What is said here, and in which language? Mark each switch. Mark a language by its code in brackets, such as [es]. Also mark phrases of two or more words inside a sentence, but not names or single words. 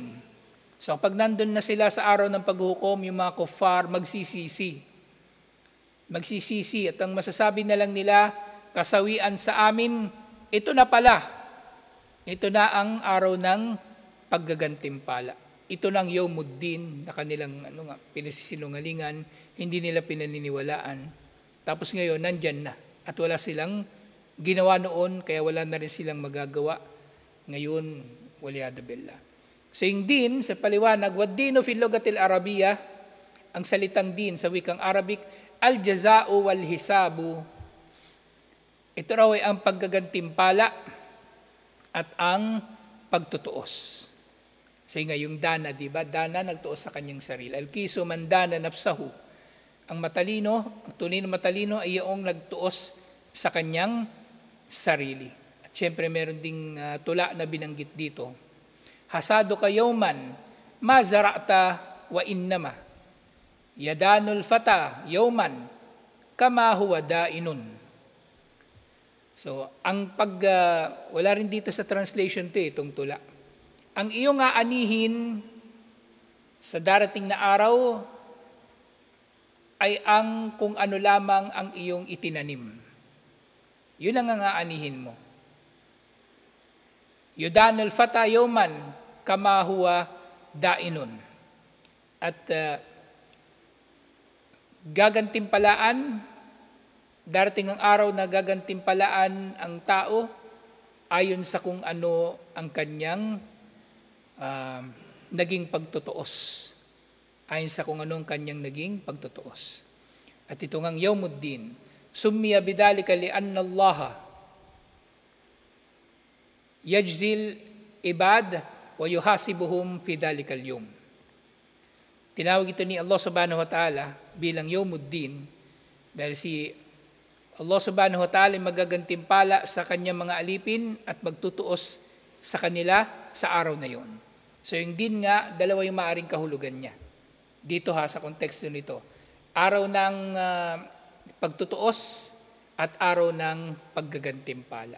[tl] So pag nandun na sila sa araw ng paghuhukom, yung mga kuffar magsisisi at ang masasabi na lang nila, kasawian sa amin, ito na pala. Ito na ang araw ng paggagantimpala. Ito ng Yawmuddin na kanilang pinasisinungalingan, hindi nila pinaniniwalaan. Tapos ngayon, nandyan na. At wala silang ginawa noon, kaya wala na rin silang magagawa. [ar] Ngayon, والعياذ بالله. [tl] So yung din, sa paliwanag, [ar] والدين في اللغة العربية, [tl] ang salitang din sa wikang Arabic, [ar] الجزاء والحساب. [tl] Ito raw ay ang paggagantimpala at ang pagtutuos. Kasi nga yung dana, di ba? Dana nagtuos sa kanyang sarili. [ar] الكيس من دان نفسه. [tl] Ang matalino, ang tunay na matalino ay yung nagtuos sa kanyang sarili. At syempre meron ding tula na binanggit dito. [ar] حصادك يوما ما زرعت وإنما. يدان الفتى يوما كما هو دائن. [tl] So, wala rin dito sa translation itong tula. Ang iyong aanihin sa darating na araw ay ang kung ano lamang ang iyong itinanim. Yun ang aanihin mo. [ar] يدان الفتى يوما كما هو دائن. [tl] At gagantimpalaan, darating ang araw na gagantimpalaan ang tao ayon sa kung ano ang kanyang naging pagtutuos. ayon sa kung anong kanyang naging pagtutuos. At ito ngang Yawmuddin, [ar] سمي بذلك لأن الله يجزي العباد ويحاسبهم في ذلك اليوم. [tl] Tinawag ito ni Allah [ar] سبحانه وتعالى [tl] bilang Yawmuddin dahil si Allah [ar] سبحانه وتعالى [tl] magagantimpala sa kanyang mga alipin at magtutuos sa kanila sa araw na yon. So yung din nga, dalawa yung maaring kahulugan niya. Dito sa konteksto nito. Araw ng pagtutuos at araw ng paggagantimpala.